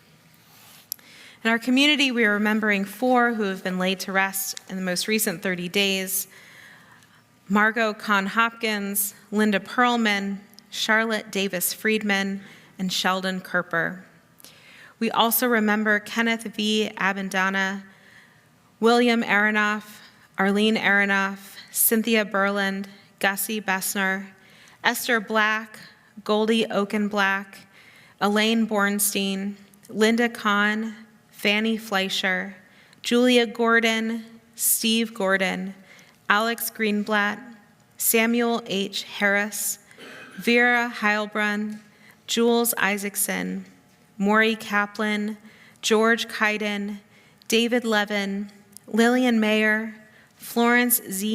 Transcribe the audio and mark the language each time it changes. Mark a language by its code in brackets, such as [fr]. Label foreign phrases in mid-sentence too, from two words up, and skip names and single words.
[en] In our community, we are remembering 4 who have been laid to rest in the most recent 30 days: Margot Kahn-Hopkins, Linda Perlman, Charlotte Davis-Friedman, and Sheldon Kerper. We also remember Kenneth V. Abendana, William Aronoff, Arlene Aronoff, Cynthia Berland, Gussie Bessner, Esther Black, Goldie Oakenblack, Elaine Bornstein, Linda Kahn, Fanny Fleischer, Julia Gordon, Steve Gordon, Alex Greenblatt, Samuel H. Harris, Vera Heilbrunn, Jules Isaacson, Maury Kaplan, George Kaiden, David Levin, Lillian Mayer, Florence Z.